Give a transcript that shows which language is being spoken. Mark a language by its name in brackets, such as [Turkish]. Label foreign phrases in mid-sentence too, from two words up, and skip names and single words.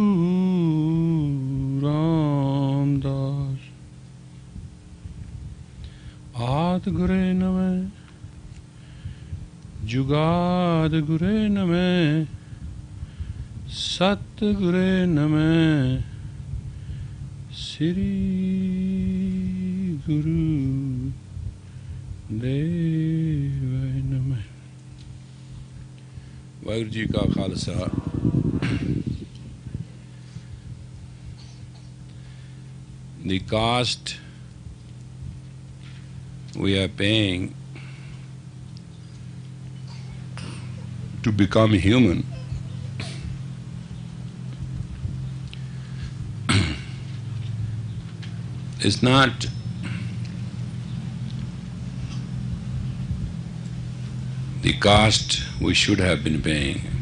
[Sanskrit] रामदास आद गुरे नमः जुगाद गुरे नमः सत गुरे नमः श्री गुरु देवाय नमः। [Punjabi] ਵਾਹਿਗੁਰੂ ਜੀ ਕਾ ਖ਼ਾਲਸਾ। [English] The cost we are paying to become human is not the cost we should have been paying.